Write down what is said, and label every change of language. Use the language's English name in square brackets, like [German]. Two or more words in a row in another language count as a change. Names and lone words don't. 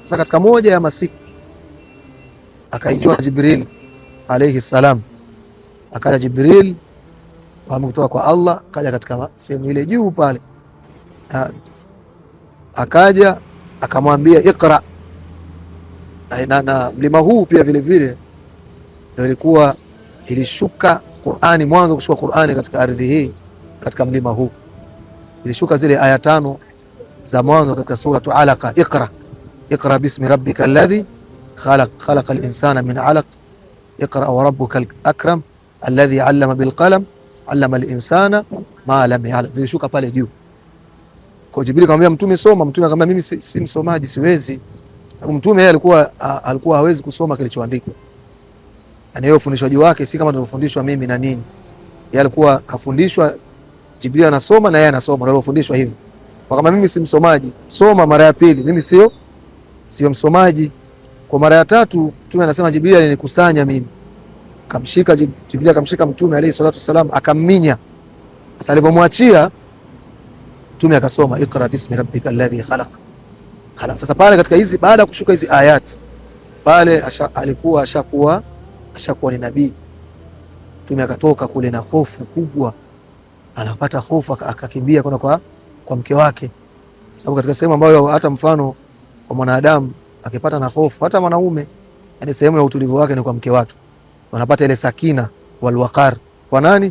[Swahili] Sasa katika moja ya masiku akaijua Jibril [Arabic] عليه السلام, [Swahili] akaja Jibril kutoka kwa Allah, akaja katika sehemu ile juu pale, akaja akamwambia Iqra. Na mlima huu pia vile vile ndio ilikuwa ilishuka Qur'ani, mwanzo kushuka Qur'ani katika ardhi hii. Katika mlima huu ilishuka zile aya 5 za mwanzo katika suratu Alaqa, [Arabic] اقرأ باسم ربك الذي خلق الإنسان من علق اقرأ وربك الأكرم الذي علم بالقلم علم الإنسان ما لم يعلم. [Swahili] Ilishuka pale juu. Kwa Jibril akamwambia mtume soma, mtume akamwambia mimi si msomaji, siwezi. Mtume yeye alikuwa hawezi kusoma kilichoandikwa, yani yeye ufundishaji wake si kama tulivyofundishwa mimi na ninyi. Yeye alikuwa kafundishwa, Jibril anasoma na yeye anasoma, ndio alifundishwa hivyo. Kwa kama mimi si msomaji, soma mara ya pili, mimi sio msomaji. Kwa mara ya tatu mtume anasema Jibril alinikusanya mimi, kamshika Jibril, akamshika mtume [Arabic] عليه الصلاة والسلام, [Swahili] akamminya. Sasa alipomwachia mtume akasoma [Arabic] اقرأ باسم ربك الذي خلق. [Swahili] Sasa pale katika hizi, baada ya kushuka hizi ayati pale, alikuwa ashakuwa ni nabii. Mtume akatoka kule na hofu kubwa, anapata hofu, akakimbia kwenda kwa mke wake, sababu katika sehemu ambayo hata mfano kwa mwanadamu akipata na hofu, hata mwanaume, yani sehemu ya utulivu wake ni kwa mke wake, wanapata ile [Arabic] السكينة والوقار [Swahili] kwa nani?